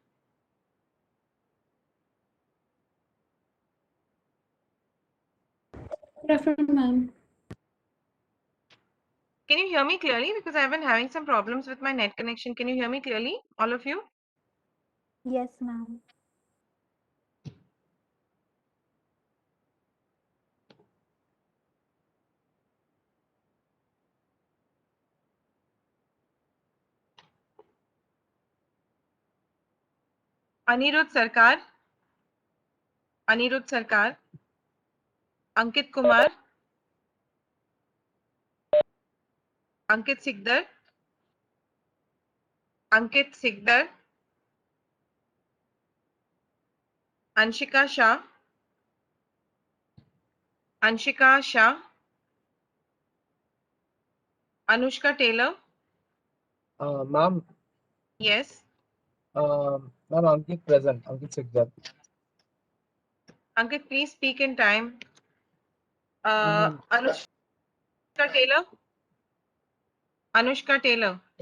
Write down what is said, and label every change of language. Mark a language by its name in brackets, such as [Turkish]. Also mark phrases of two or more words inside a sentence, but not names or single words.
[English] Good afternoon, ma'am. Can you hear me clearly? Because I've been having some problems with my net connection. Can you hear me clearly, all of you? Yes, ma'am. Anirudh Sarkar, Anirudh Sarkar, Ankit Kumar, Ankit Sikdar, Ankit Sikdar, Anshika Shah, Anshika Shah, Anushka Taylor. Ma'am, Yes. ma'am, Ankit present. Ankit Sikdar. Ankit, please speak in time. Ma'am, Anushka Taylor. Anushka Taylor.